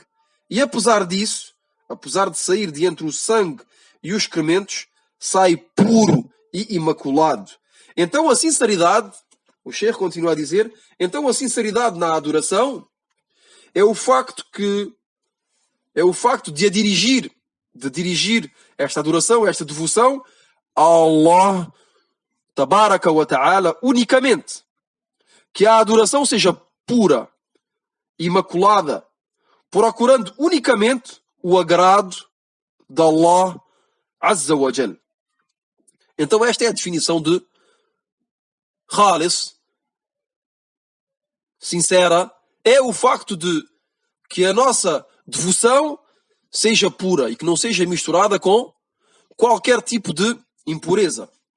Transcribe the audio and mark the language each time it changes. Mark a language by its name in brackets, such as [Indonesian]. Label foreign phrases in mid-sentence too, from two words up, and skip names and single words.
[Portuguese] E apesar disso, apesar de sair de entre o sangue e os excrementos, sai puro e imaculado. Então a sinceridade, o Sheikh continua a dizer, então a sinceridade na adoração é o facto de dirigir esta adoração, esta devoção a Allah [Arabic] تبارك وتعالى [Portuguese] unicamente. Que a adoração seja pura, imaculada, procurando unicamente o agrado de Allah [Arabic] عز وجل. [Portuguese] Então esta é a definição de Khalis, sincera, é o facto de que a nossa devoção seja pura e que não seja misturada com qualquer tipo de impureza.